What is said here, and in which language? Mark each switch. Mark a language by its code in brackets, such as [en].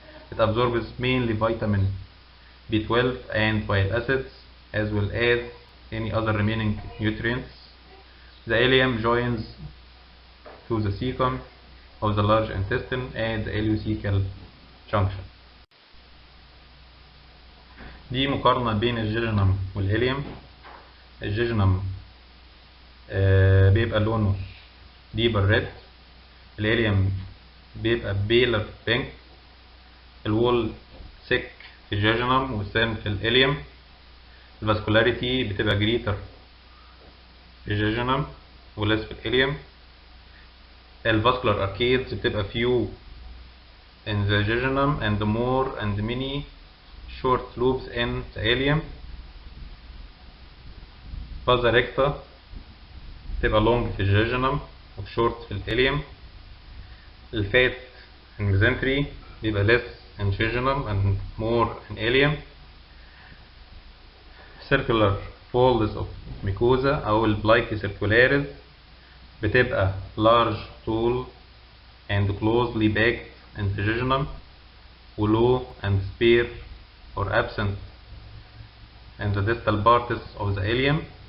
[en] It absorbs mainly vitamin B12 and bile acids, as well as any other remaining nutrients. The ileum joins to the cecum of the large intestine at the ileocecal junction. [ar] دي مقارنة بين الجejunum والإليوم. الجejunum بيبقى لونه [en] deeper red. [ar] الإليوم بيبقى [en] paler pink. [ar] الوول thick في الجejunum والthin في الإليوم. الفاسكولاريتي بتبقى greater في الجejunum وليس في الإليوم. [en] الفاسكولار arcades بتبقى few in the jejunum and more and many short loops in the ileum. [ar] Vasa recta بتبقى long في الجejunum وshort في الإليوم. الفات الميزنتري بيبقى [en] less in jejunum and more in ileum. Circular folds of mucosa [ar] أو البلايكي [en] circularis [ar] بتبقى [en] large, tall and closely packed in the jejunum low and spare or absent in the distal parts of the ileum.